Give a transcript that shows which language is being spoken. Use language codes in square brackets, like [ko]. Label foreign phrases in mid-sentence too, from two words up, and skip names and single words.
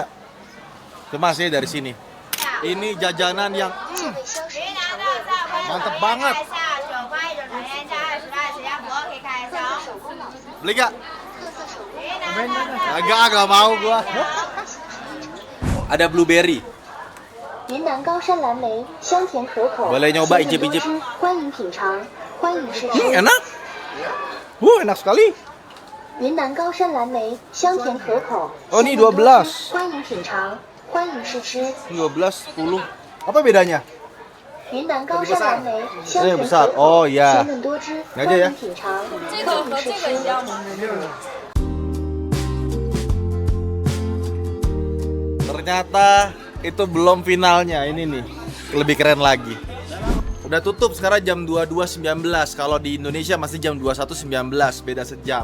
[id] Cuma saya dari sini. Ini jajanan yang mantep banget. Beli gak? Agak mau gua. Ada blueberry. [zh] 云南高山蓝莓，香甜可口。 [id] Boleh nyoba [zh] 鲜嫩多 [id] icip-icip. [zh] 汁，欢迎品尝，欢迎试吃。 [id] Enak. Enak sekali. [zh] 云南高山蓝莓，香甜可口。 [id] Oh, ini [zh] 鲜嫩多汁 [id] 12. [zh] 欢迎品尝，欢迎试吃。 [id] 12, 10. Apa bedanya? [zh] 云南高山蓝莓，香 [id] Ini [zh] 甜 [id] besar. [zh] 可口。 [id] Oh iya. [zh] 鲜嫩多汁， [id] Ini [zh] 欢 [id] aja ya. [zh] 迎品尝，欢迎试吃。 [id] Ternyata itu belum finalnya. Ini nih lebih keren lagi. Udah tutup sekarang jam 22.19. Kalau di Indonesia masih jam 21.19, beda sejam.